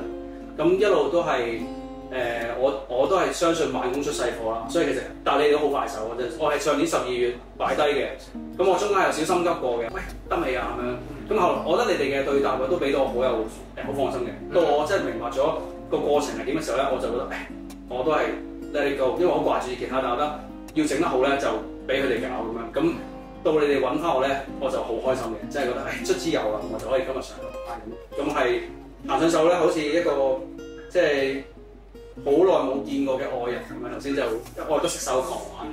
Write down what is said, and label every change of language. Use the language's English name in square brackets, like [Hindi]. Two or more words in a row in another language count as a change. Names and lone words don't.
[Cantonese] 咁一路都係我都係相信慢工出細貨啦。所以其實但係你哋都好快手嘅啫。我係上年12月擺低嘅。咁我中間有少心急過嘅，喂得未啊咁樣？咁後來我覺得你哋嘅對答都俾到我好放心嘅。到我真係明白咗個過程係點嘅時候咧，我就覺得我都係 [English] let it go， [Cantonese] 因為我掛住吉他，但我覺得要整得好咧，就俾佢哋搞咁樣。咁到你哋揾翻我咧，我就好開心嘅，即係覺得卒之有啦，我就可以今日上到咁係行上手咧，好似一個即係好耐冇見過嘅愛人咁樣。頭先就愛不釋手狂玩，